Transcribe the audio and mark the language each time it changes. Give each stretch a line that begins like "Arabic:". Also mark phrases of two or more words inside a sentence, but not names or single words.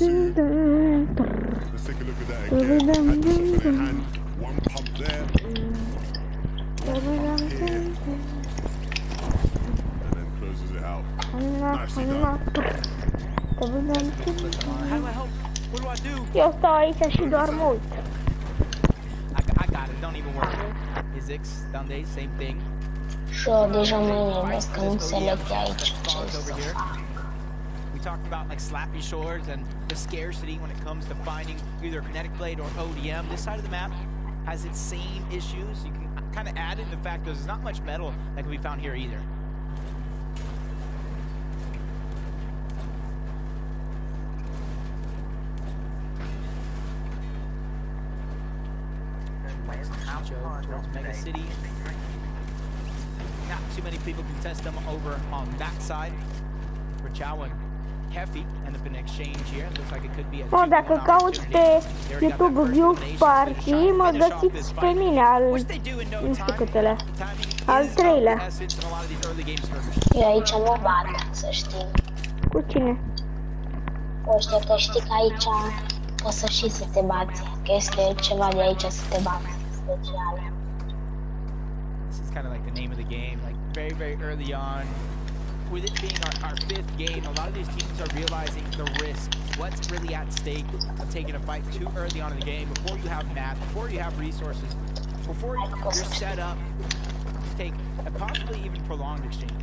English: tum tam. Let's take a look at that again. Had the shotgun in hand. One pump there. Da dam tum tam. And then closes it out. Homma, homma, da dam tum tam. How do I help? What do I do?
Romanian: Eu stau aici și doar mă uit.
English: I got it. Don't even worry. Izix, Dundee, same thing.
Romanian: Și eu deja mă enervesc că nu înțeleg de aici ce
English: Over
Romanian: să
English: here.
Romanian: fac.
English: We talked about like Slappy Shores and the scarcity when it comes to finding either Kinetic Blade or ODM. This side of the map has its same issues. You can kind of add in the fact that there's not much metal that can be found here either. Towards Mega City. Not too many people can test them over on that side. For Chow and Heffy end up in exchange here. Looks like it could be a
Romanian: Mă, dacă
English: 2-1
Romanian: cauți pe
English: opportunity.
Romanian: YouTube View Party, mă găsiți pe mine al... nu știu câtele. Al treilea. Eu aici mă bat, să știi. Cu cine? Cu ăștia că știi că aici poți să și să te bați. Că este ceva de aici să te bați. Special.
English: This is kind of like the name of the game, like very, very early on. With it being our 5th game, a lot of these teams are realizing the risk, what's really at stake of taking a fight too early on in the game, before you have math, before you have resources, before you're set up to take a possibly even prolonged exchange.